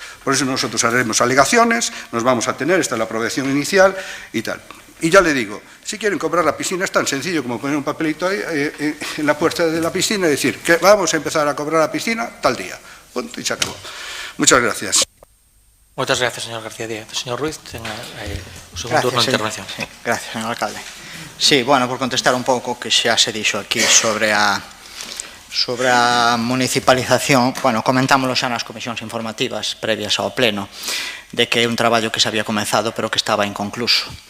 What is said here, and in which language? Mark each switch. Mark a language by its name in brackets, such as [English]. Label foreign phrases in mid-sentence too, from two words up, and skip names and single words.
[Spanish] Por eso nosotros haremos alegaciones, nos vamos a tener, esta es la aprobación inicial y tal. Y ya le digo, si quieren cobrar la piscina es tan sencillo como poner un papelito ahí en la puerta de la piscina y decir que vamos a empezar a cobrar la piscina tal día. Punto y se acabó. Muchas gracias. Muchas gracias, señor García Díaz. [Galician] Señor Ruiz, tenga o segundo turno de intervención. Sí, gracias, señor alcalde. Sí, bueno, por contestar un pouco que xa se dixo aquí sobre a municipalización, bueno, comentámoslo xa nas comisións informativas previas ao pleno, de que é un traballo que se había comezado pero que estaba inconcluso.